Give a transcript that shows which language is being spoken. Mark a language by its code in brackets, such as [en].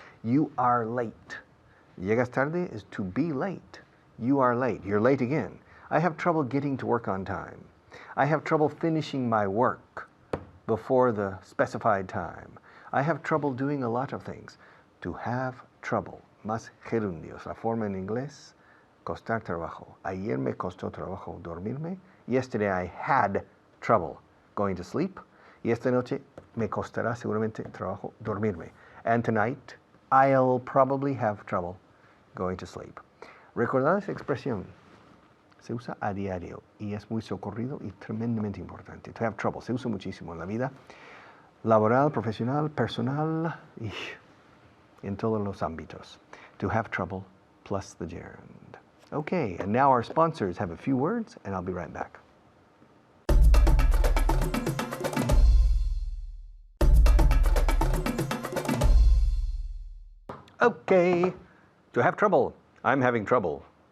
[en] You are late." [es] Llegas tarde [en] is to be late. You are late. You're late again. I have trouble getting to work on time. I have trouble finishing my work before the specified time. I have trouble doing a lot of things. To have trouble. [es] Más gerundios. La forma en inglés, costar trabajo. Ayer me costó trabajo dormirme. [en] Yesterday I had trouble going to sleep. [es] Y esta noche me costará seguramente trabajo dormirme. [en] And tonight, I'll probably have trouble going to sleep. [es] Recordad esa expresión. Se usa a diario y es muy socorrido y tremendamente importante. [en] To have trouble. [es] Se usa muchísimo en la vida laboral, profesional, personal y en todos los ámbitos. [en] To have trouble plus the gerund. Okay, and now our sponsors have a few words and I'll be right back. Okay, to have trouble. I'm having trouble.